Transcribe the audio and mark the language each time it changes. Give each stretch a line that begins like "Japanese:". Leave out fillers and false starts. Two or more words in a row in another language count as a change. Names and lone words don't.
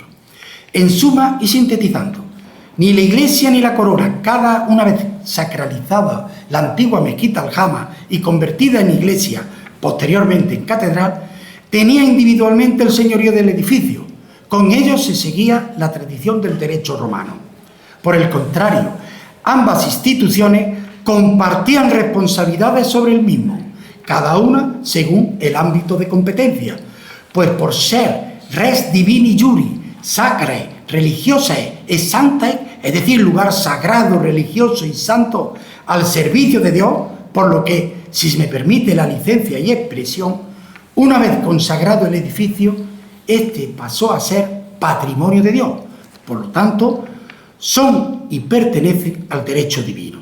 Spanish: En suma y sintetizando, ni la Iglesia ni la corona, cada una vez sacralizada la antigua mezquita Aljama y convertida en iglesia, posteriormente en catedral, tenía individualmente el señorío del edificio. Con ello se seguía la tradición del derecho romano. Por el contrario, ambas instituciones compartían responsabilidades sobre el mismo, cada una según el ámbito de competencia, pues por ser
Latin: res divini iuri, sacrae, religiosae e sanctae,
Spanish: es decir, lugar sagrado, religioso y santo al servicio de Dios, por lo que, si se me permite la licencia y expresión, una vez consagrado el edificio, este pasó a ser patrimonio de Dios, por lo tanto, son y pertenecen al derecho divino.